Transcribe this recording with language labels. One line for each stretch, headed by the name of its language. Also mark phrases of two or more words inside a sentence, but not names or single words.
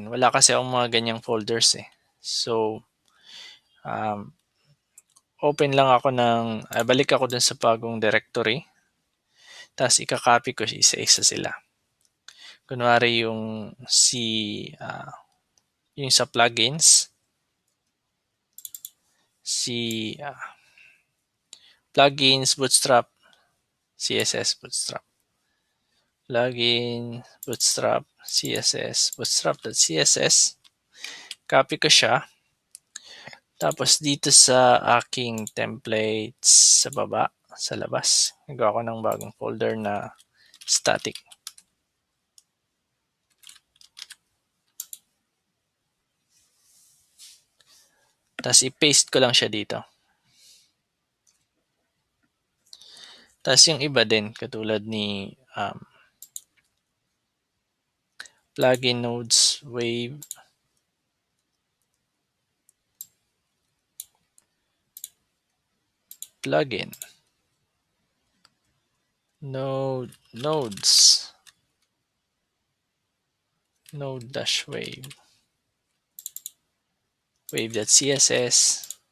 Filipino: Wala kasi akong mga ganyang folders eh. So, open lang ako balik ako dun sa bagong directory. Tapos ikakopy ko isa-isa sila. Kunwari yung yung sa plugins, plugins, bootstrap, CSS, bootstrap. Plugin, bootstrap, CSS, bootstrap.css. Copy ko siya. Tapos dito sa aking templates sa baba, sa labas, nagawa ko ng bagong folder na static. Tapos i-paste ko lang siya dito. Tapos yung iba din, katulad ni plugin nodes, wave, plugin, nodes, node-wave, wave.css,